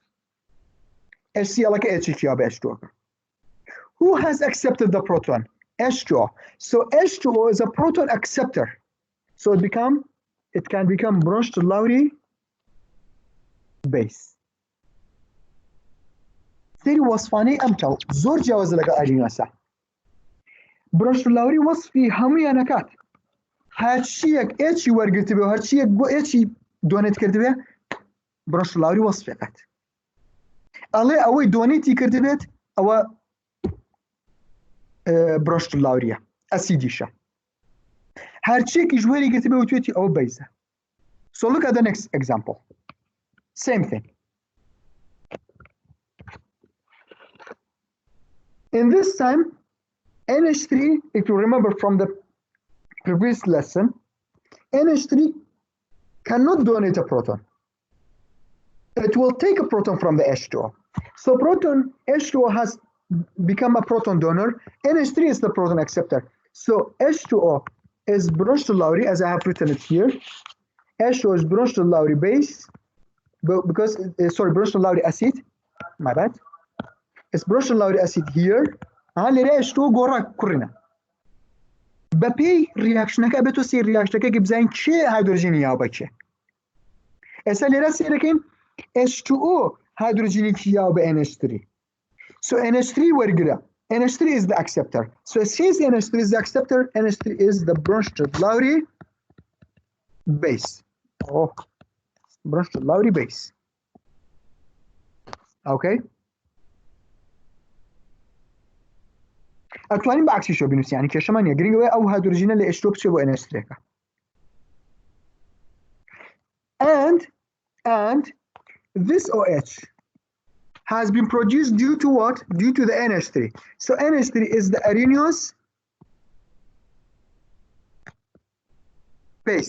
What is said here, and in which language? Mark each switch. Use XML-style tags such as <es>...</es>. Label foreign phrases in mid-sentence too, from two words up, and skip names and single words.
<en>HCl like H2O. Who has accepted the proton? H2O. So H2O is a proton acceptor. So it can become Bronsted Lowry base.</en> <ckb>سری وصفانەی ئەم چاو زۆر جیاواز لەگەڵ ئەرینیۆسە. برۆنشتد لاوری وەصفی هەموویان نەکات. هەرچیەک ئێچی وەرگرتبێ و هەرچیەک بۆ ئێچی دۆنێت کردبێ برۆنشتد لاوری وەصفێکات. ئەڵێ ئەوەی دۆنێتی کردبێت ئەوە برۆنشتد لاوریە ئەسیدیشە. هەرچیەکی ژوێری گرتبێ و توێتی ئەوە بەیزە.</ckb> <en>So look at the next example. Same thing. In this time, NH3, if you remember from the previous lesson, NH3 cannot donate a proton. It will take a proton from the H2O. So proton H2O has become a proton donor. NH3 is the proton acceptor. So H2O is Bronsted Lowry, as I have written it here. H2O is Bronsted Lowry base, because sorry, Bronsted Lowry acid. My bad. It's Bronsted Lowry acid here.</en> <ckb>H2O گۆڕا کوڕینە. بەپێی ریاکشنەکە ئەبێت سێ ریاکشنەکە بزانین چێ هایدرۆژینی یاو بە چێ. ئێستا لێرە سێرەکەین H2O هایدرۆژینێکی یاو بە NH3.</ckb> <en>So NH3 وەرگرە. NH3 is the acceptor. So since NH3 is the acceptor, NH3 is the Bronsted Lowry base. Oh, Bronsted Lowry base. Okay.</en> <ckb>ئەتوانین بە عکسیشەوە بنووسین، یعنی کێشەمان نییە، گرنگەوەی ئەو هایدرۆژینە لە H2O بچێ بۆ NH3.</ckb> <en>And this OH has been produced due to what? Due to the NH3. So NH3 is the arrhenius base.</en>